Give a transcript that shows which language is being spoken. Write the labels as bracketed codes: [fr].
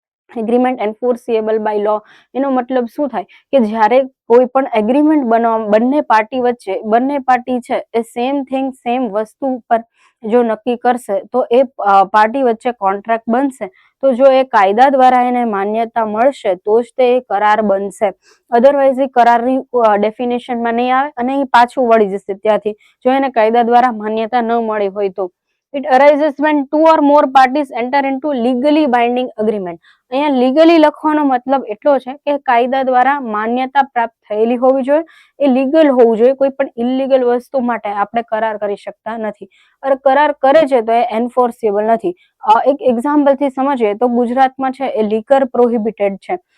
[gu] Agreement એન્ફોર્સિએબલ by લો એનો મતલબ શું થાય કે જ્યારે કોઈ પણ એગ્રીમેન્ટ બનાવવા બંને પાર્ટી વચ્ચે, બંને પાર્ટી છે એ સેમ થિંગ, સેમ વસ્તુ પર જો નક્કી કરશે તો એ પાર્ટી વચ્ચે કોન્ટ્રાક્ટ બનશે. તો જો એ કાયદા દ્વારા એને માન્યતા મળશે તો જ તે કરાર બનશે, અધરવાઇઝ એ કરારની ડેફિનેશનમાં નહીં આવે અને એ પાછું વળી જશે ત્યાંથી, જો એને કાયદા દ્વારા માન્યતા ન મળી હોય તો. [en] It arises when two or more parties enter into legally binding agreement. [gu] અહીંયા લીગલી લખવાનો મતલબ એટલો છે કે કાયદા દ્વારા માન્યતા પ્રાપ્ત થયેલી હોવી જોઈએ, એ લીગલ હોવું જોઈએ. કોઈ પણ ઇલીગલ વસ્તુ માટે આપણે કરાર કરી શકતા નથી. અને કરાર કરે છે તો એ એન્ફોર્સેબલ નથી. એક એક્ઝામ્પલ થી સમજીએ તો ગુજરાતમાં છે એ લીકર પ્રોહિબિટેડ છે.